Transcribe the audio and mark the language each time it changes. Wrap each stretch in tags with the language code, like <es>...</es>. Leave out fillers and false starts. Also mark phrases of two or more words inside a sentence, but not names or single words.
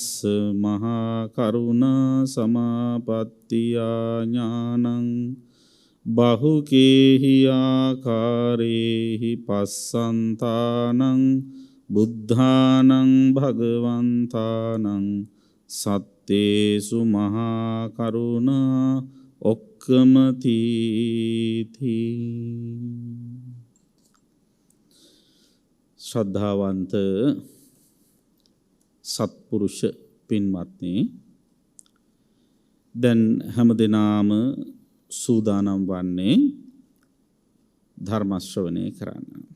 <pi>මහා කරුණා සමාපත්තියා ඥානං බහුකේහි ආකාරේහි පස්සන්තානං බුද්ධානං භගවන්තානං සත්තේසු මහා කරුණා ඔක්කමතීති.</pi> <si>ශ්‍රද්ධාවන්ත සත්පුරුෂ පින්වත්නි, දැන් හැමදෙනාම සූදානම් වන්නේ ධර්ම ශ්‍රවණය කරන්න.</si>